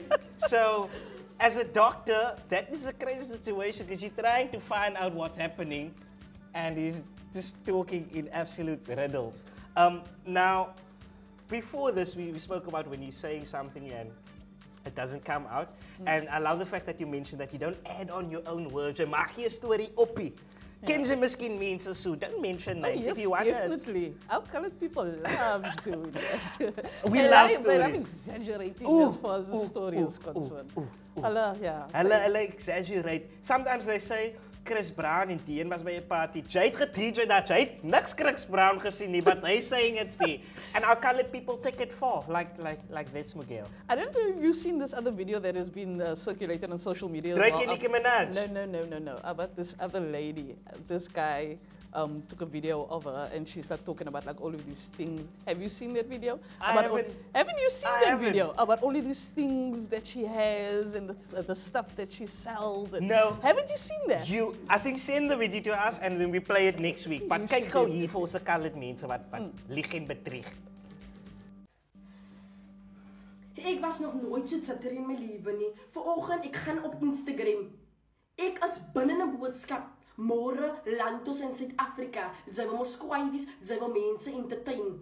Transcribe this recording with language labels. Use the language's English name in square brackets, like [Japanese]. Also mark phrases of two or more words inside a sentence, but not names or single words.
[English] So, as a doctor, that is a crazy situation because you're trying to find out what's happening and he's just talking in absolute riddles. Now, before this, we spoke about when you're saying something and it doesn't come out. And I love the fact that you mentioned that you don't add on your own words. [Afrikaans] Jy maak jy 'n storie oppie. Ken jy miskien mense so? [English] Don't mention names if you want it. Definitely. Our colored people love doing that. We love They love stories. exaggerating as far as the story is concerned. [Afrikaans] Hulle exaggerate. [English] Sometimes they say [Afrikaans] Chris Brown en Dean was by 'n party. Jy het ge-DJ dat jy het niks Chris Brown gesien nie, [English] but they saying it's there. And our colored people take it far, like that's Miguel. I don't know if you've seen this other video that has been circulated on social media as Drake well. [Afrikaans] en Nicki Minaj. [English] No. About this other lady. This guy took a video of her and she started talking about like all of these things. Have you seen that video? Haven't you seen that video? About all of these things that she has and the stuff that she sells? And No. Haven't you seen that? I think send the video to us and then we play it next week. [Afrikaans] But kyk gou hier vir ons colored mense wat lieg en bedrieg. Ek was nog nooit so tsitter in my lewe nie. Vanoggend ek gaan op Instagram. Ek is binne 'n boodskap. Môre land ons in Suid-Afrika. Sy wil ons skwaaies, sy wil mense entertain.